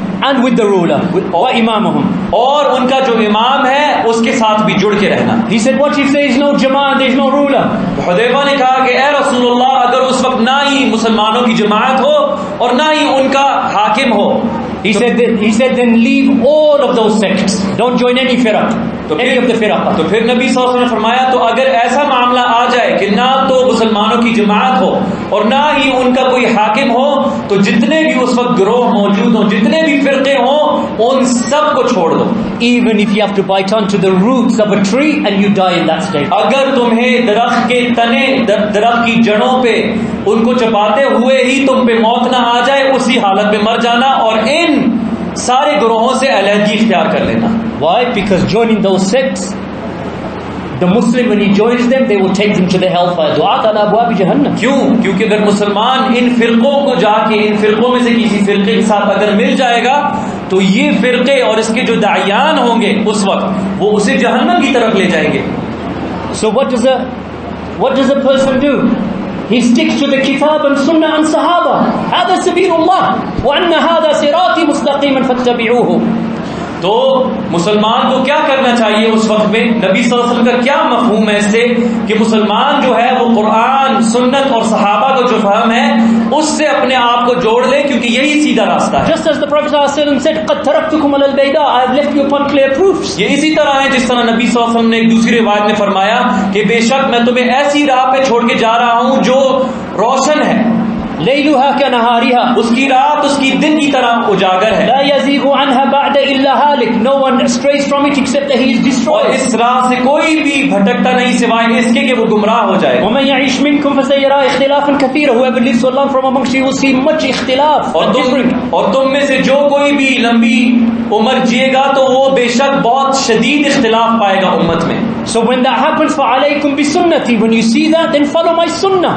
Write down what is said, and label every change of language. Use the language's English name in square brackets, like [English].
[English] And with the ruler, [Arabic] wa imamuhum. [Urdu] اور ان کا جو امام ہے اس کے ساتھ بھی جڑ کے رہنا. [English] He said, "What if there is no jama'ah, there is no ruler?" [Urdu] تو حذیفہ نے کہا کہ اے رسول اللہ، اگر اس وقت نہ ہی مسلمانوں کی جماعت ہو اور نہ ہی ان کا حاکم ہو. [English] He said, then leave all of those sects. Don't join any firaq. Any of the firaq. [Urdu] تو پھر نبی صلی اللہ علیہ وسلم نے فرمایا تو اگر ایسا معاملہ آ جائے کہ نہ تو مسلمانوں کی جماعت ہو اور نہ ہی ان کا کوئی حاکم ہو، تو جتنے بھی اس وقت گروہ موجود ہوں، جتنے بھی فرقے ہوں، ان سب کو چھوڑ دو. [English] Even if you have to bite onto the roots of a tree and you die in that state. [Urdu] اگر تمہیں درخت کے تنے، درخت کی جڑوں پہ ان کو چباتے ہوئے ہی تم پہ موت نہ آ جائے، اسی حالت میں مر جانا اور ان سارے گروہوں سے علیحدگی اختیار کر لینا. [English] Why? Because joining those sects, the Muslim when he joins them, they will take them to the hellfire. [Arabic] Du'at ala abwab jahannam. [Urdu] کیوں؟ کیونکہ اگر مسلمان ان فرقوں کو جا کے ان فرقوں میں سے کسی فرقے کے ساتھ اگر مل جائے گا تو یہ فرقے اور اس کے جو داعیان ہوں گے اس وقت وہ اسے جہنم کی طرف لے جائیں گے. [English] So what does a person do? He sticks to the kitab and sunnah and sahaba. [Arabic] هذا سبيل الله وأن هذا صراطي مستقيما فاتبعوه. [Urdu] تو مسلمان کو کیا کرنا چاہیے اس وقت میں؟ نبی صلی اللہ علیہ وسلم کا کیا مفہوم ہے اس سے کہ مسلمان جو ہے وہ قرآن، سنت اور صحابہ کا جو فہم ہے اس سے اپنے آپ کو جوڑ لے، کیونکہ یہی سیدھا راستہ ہے. [English] Just as the Prophet ﷺ said, [Arabic] قد تركتكم على البيضاء, [English] I have left you upon clear proofs. [Urdu] یہ اسی طرح ہے جس طرح نبی صلی اللہ علیہ وسلم نے ایک دوسری روایت میں فرمایا کہ بے شک میں تمہیں ایسی راہ پہ چھوڑ کے جا رہا ہوں جو روشن ہے، [Arabic] ليلها كنهارها, [Urdu] اس کی رات اس کی دن کی طرح اجاگر ہے. [Arabic] لا يزيغ عنها بعد إلا هالك. [English] No one strays from it except that he is [Urdu] اور [English] destroyed. [Urdu] اس راہ سے کوئی بھی بھٹکتا نہیں سوائے اس کے کہ وہ گمراہ ہو جائے. [Arabic] ومن يعيش منكم فسيرى اختلافا كثيرا. [English] Whoever lives so long from amongst you will see much اختلاف. [Urdu] اور تم میں سے جو کوئی بھی لمبی عمر جیے گا تو وہ بے شک بہت شدید اختلاف پائے گا امت میں. [English] So when that happens, [Arabic] فعليكم بسنتي. [English] When you see that, then follow my sunnah.